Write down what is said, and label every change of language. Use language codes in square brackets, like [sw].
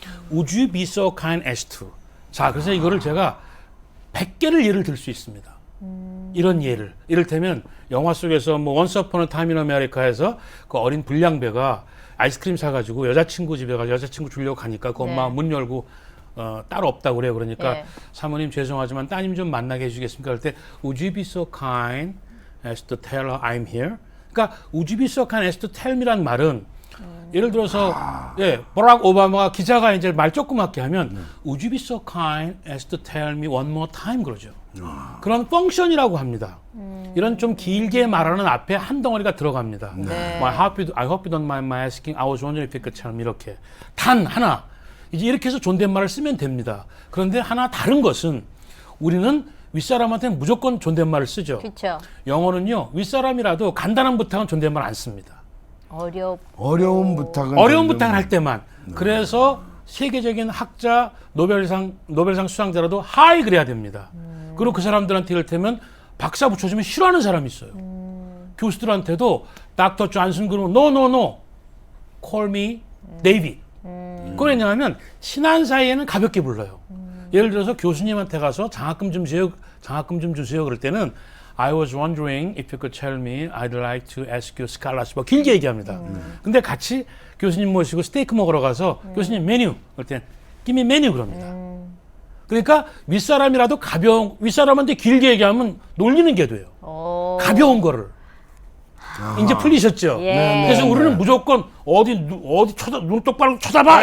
[en] Would you be so kind as to? [ko] 자, 그래서 이거를 제가 100개를 예를 들 수 있습니다. 이런 예를. 이를테면 영화 속에서 뭐 Once Upon a Time in America에서 그 어린 불량배가 아이스크림 사가지고 여자친구 집에 가서 여자친구 주려고 가니까 그 엄마가 네. 문 열고 따로 없다고 그래요. 그러니까 네. 사모님 죄송하지만 따님 좀 만나게 해주겠습니까? 그럴 때 [en] Would you be so kind as to tell her I'm here? [ko] 그러니까 [en] Would you be so kind as to tell me [ko] 란 말은 예를 들어서 예, 버락 오바마가 기자가 이제 말 조그맣게 하면 [en] Would you be so kind as to tell me one more time [ko] 그러죠. 그런 펑션이라고 합니다. 이런 좀 길게 말하는 앞에 한 덩어리가 들어갑니다. 네. [en] I hope you don't mind my asking. I was wondering if you could tell me [ko] 이렇게 단 하나 이제 이렇게 해서 존댓말을 쓰면 됩니다. 그런데 하나 다른 것은 우리는 윗사람한테는 무조건 존댓말을 쓰죠. 그렇죠. 영어는요 윗사람이라도 간단한 부탁은 존댓말 안 씁니다. 어려운 부탁은 어려운 부탁을 할 때만. 그래서 세계적인 학자 노벨상 수상자라도 하이 그래야 됩니다. 그리고 그 사람들한테 이를테면 박사 붙여주면 싫어하는 사람이 있어요. 교수들한테도 닥터 존슨 그러면 [en] no call me David. [ko] 그걸 왜냐하면 친한 사이에는 가볍게 불러요. 예를 들어서 교수님한테 가서 장학금 좀 주세요 그럴 때는 [en] I was wondering if you could tell me I'd like to ask you scholarship. [ko] 길게 얘기합니다. 근데 같이 교수님 모시고 스테이크 먹으러 가서 교수님 메뉴 그럴 때 give me 메뉴 그럽니다. 그러니까 윗사람이라도 윗사람한테 길게 얘기하면 놀리는 게 돼요. 가벼운 거를. 이제 풀리셨죠? 예. 그래서 우리는 무조건 어디 눈 똑바로 쳐다봐!